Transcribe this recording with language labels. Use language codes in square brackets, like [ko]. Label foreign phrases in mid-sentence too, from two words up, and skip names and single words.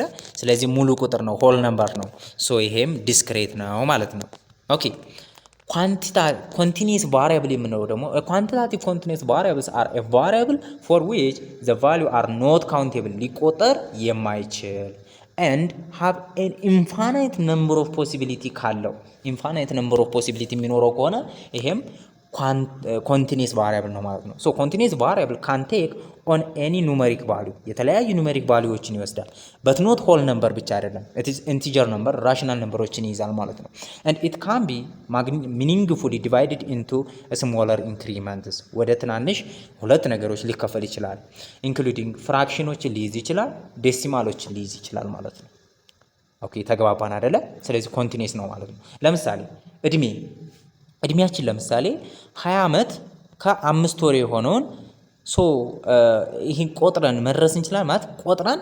[am] ስለዚህ ሙሉ ቁጥር ነው፣ [en] whole number [am] ነው። ሶ ይሄም ዲስክሬት ነው ማለት ነው። [en] okay continuous variable [am] የምንለው ደግሞ [en] quantitative continuous variables are a variable for which the value are not countable [am] ሊቆጠር የማይችል [en] and have an infinite number of possibility ካለው infinite number of possibility [am] የሚኖረው ከሆነ ይሄም [en] continuous variable [am] ነው ማለት ነው። [en] so continuous variable can take on any numeric value [am] የተለያዩ [en] numeric values [am] ይወስዳል። [en] but not whole number [am] ብቻ አይደለም፣ [en] it is integer number rational numbers [am] ይይዛል ማለት ነው። [en] and it can be meaningfully divided into smaller increments [am] ወደ ትናንሽ ሁለት ነገሮች ሊከፈል ይችላል። [en] including fractions [am] ሊይዝ ይችላል፣ ዴሲማሎችን ሊይዝ ይችላል ማለት ነው። ኦኬ ተግባባን አይደለ? ስለዚህ ኮንቲኒየስ ነው ማለት ነው። ለምሳሌ እድሜያችን ለምሳሌ 20 ዓመት ከ5 ወር የሆነውን ይህን ቆጥረን መድረስ እንችላለን ማለት ቆጥረን